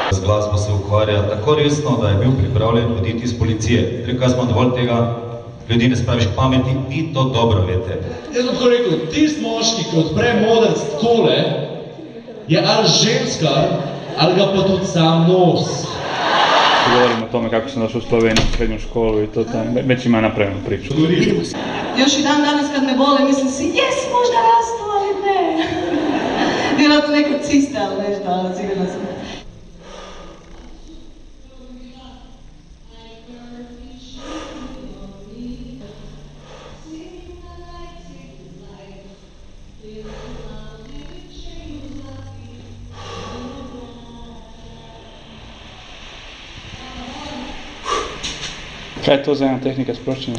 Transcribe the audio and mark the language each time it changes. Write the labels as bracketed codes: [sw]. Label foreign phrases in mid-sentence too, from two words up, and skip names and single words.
[sl] glasbo se ukvarja tako resno, da je bil pripravljen oditi iz policije. Rekel smo dovolj tega, ljudi ne spraviš k pameti, vi to dobro veste. Jaz bom tako rekel, tist moški, ki odpre modrc takole, je ali ženska, ali ga pa tudi sam nos. [hr] Govorim o tome kako sam došao u Sloveniju, u srednju školu i to već ima napravljenu priču. Još i dan danas kad me vole, mislim si, jes, možda rastu, ali ne. Vjerojatno neka cista, ali nešto, ali sigurno sam. [sl] Kaj je to za ena tehnika sproščenja?